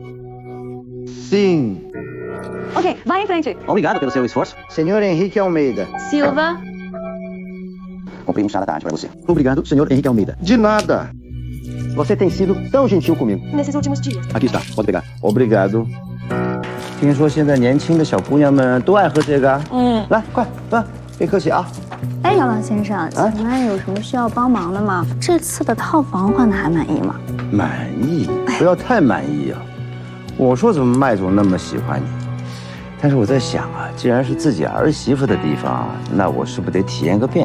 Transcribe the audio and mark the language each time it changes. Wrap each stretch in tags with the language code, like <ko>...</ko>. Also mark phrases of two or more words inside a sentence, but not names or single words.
<pt>Sim. Ok, vai em frente. Obrigado pelo seu esforço. Senhor Henrique Almeida. Silva. Comprei um chá da tarde para você. Obrigado, senhor Henrique Almeida. De nada. Você tem sido tão gentil comigo. Nesses últimos dias. Aqui está, pode pegar. Obrigado.</pt> <zh>听说现在年轻的小姑娘们都爱喝这个。来，快，别客气啊。哎，姚老先生，请问有什么需要帮忙的吗？这次的套房换的还满意吗？满意，不要太满意啊！我说怎么麦总那么喜欢你？但是我在想啊，既然是自己儿媳妇的地方，那我是不是得体验个遍？</zh>